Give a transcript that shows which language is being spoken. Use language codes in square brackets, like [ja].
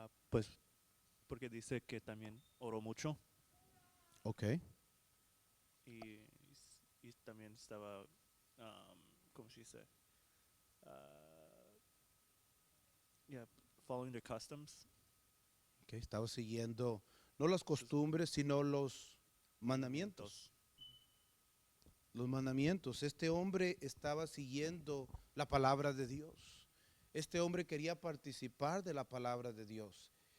[es] Pues porque dice que también oró mucho Ok. y, y también estaba, ¿cómo se dice? [en] Yeah, following the customs. [es] Ok, estaba siguiendo no las costumbres, sino los mandamientos. Los mandamientos. Este hombre estaba siguiendo la palabra de Dios. Este hombre quería participar de la palabra de Dios.